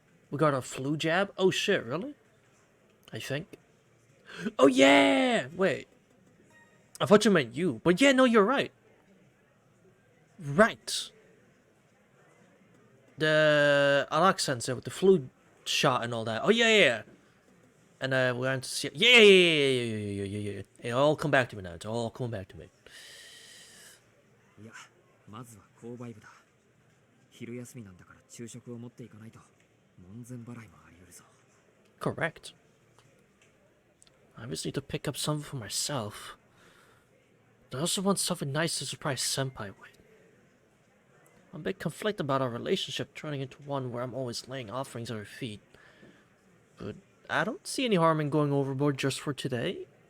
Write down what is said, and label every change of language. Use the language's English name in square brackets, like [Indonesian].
[English] We got our flu jab? Oh shit, really? I think. Oh yeah! Wait. I thought you meant you. But yeah, no, you're right. Right. The Alak sensei with the flu shot and all that. Oh yeah. And we're going to see. Yeah. It all come back to me now. It's all coming back to me. [Japanese] いや、まずは購買部だ。昼休みなんだから昼食を持っていかないと門前払いもあり得るぞ。 [English] Of correct. I just need to pick up something for myself. I also want something nice to surprise Senpai with. I'm a bit conflicted about our relationship turning into one where I'm always laying offerings at her feet. But I don't see any harm in going overboard just for today.